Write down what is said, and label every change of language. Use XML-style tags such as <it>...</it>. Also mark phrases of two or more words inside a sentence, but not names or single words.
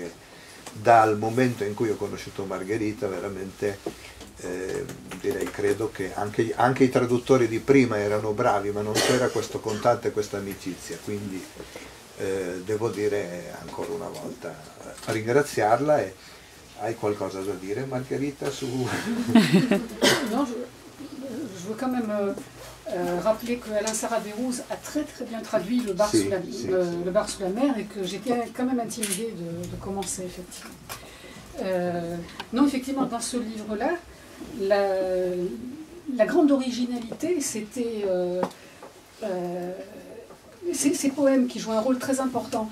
<it>Dal momento in cui ho conosciuto Margherita veramente direi, credo che anche i traduttori di prima erano bravi, ma non c'era questo contatto e questa amicizia, quindi devo dire ancora una volta ringraziarla. E hai qualcosa da dire, Margherita, su...</it> <fr>Non, je veux quand même rappeler que Alain Sarah-Bérouz a très bien traduit le bar, le bar sous la mer, et que j'étais quand même intimidée de commencer, effectivement. Non, effectivement, dans ce livre-là, la grande originalité, c'était ces poèmes qui jouent un rôle très important.</fr>